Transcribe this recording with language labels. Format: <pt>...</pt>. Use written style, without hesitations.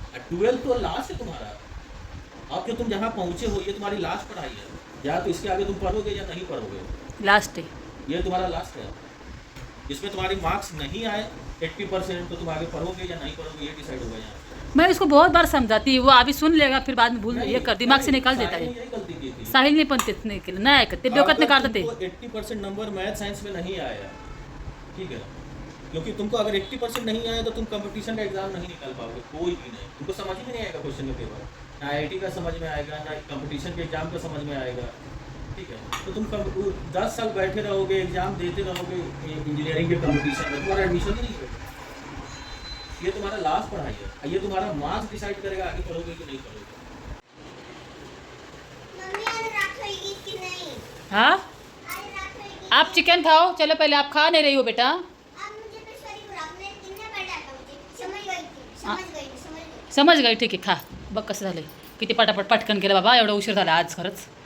<hi>12th तो last है तुम्हारा. अब जो तुम जहाँ पहुँचे हो ये तुम्हारी लास्ट पढ़ाई है. या तो इसके आगे तुम पढ़ोगे या नहीं पढ़ोगे, लास्ट है. ये तुम्हारा लास्ट है. इसमें तुम्हारी मार्क्स नहीं आए 80% तो तुम आगे पढ़ोगे या नहीं पढ़ोगे, ये डिसाइड होगा यहाँ. मैं इसको बहुत बार समझाती, वो अभी सुन लेगा फिर बाद में भूल ये कर दिमाग से निकाल देता है. यही गलती की थी.</hi> <mr>साहिल ने पण तेच नाही केलं, नाही ऐकत ते डोक्यात काढतात ते.</mr> <hi>80% नंबर मैथ साइंस में नहीं आया, ठीक है, क्योंकि तुमको अगर 80% नहीं आया तो तुम कंपटीशन का एग्जाम नहीं निकाल पाओगे, कोई भी नहीं. तुमको समझ ही नहीं आएगा क्वेश्चन का पेपर, ना IIT का समझ में आएगा, ना कंपटीशन के एग्जाम का समझ में आएगा. ठीक है, तो तुम 10 साल बैठे रहोगे, एग्जाम देते रहोगे इंजीनियरिंग के कंपटीशन में, तुम्हारा एडमिशन ही नहीं होगा. ये तुम्हारा लास्ट पढ़ाई है. ये तुम्हारा मार्क्स डिसाइड करेगा आगे पढ़ोगे कि नहीं पढ़ोगे. मम्मी आज रात होगी कि नहीं? हाँ आज रात होगी. आप चिकन खाओ. चलो पहले आप खा नहीं रही हो बेटा. अब मुझे तो सॉरी बोला, आपने कितने बार डांटा मुझे. समझ गई थी, समझ गई. समझ गई,</hi> <mr>ठीक आहे खा. बघ कसं झालं. किती पटापट पटकन केलं बाबा, एवढा उशीर झाला आज खरंच.</mr>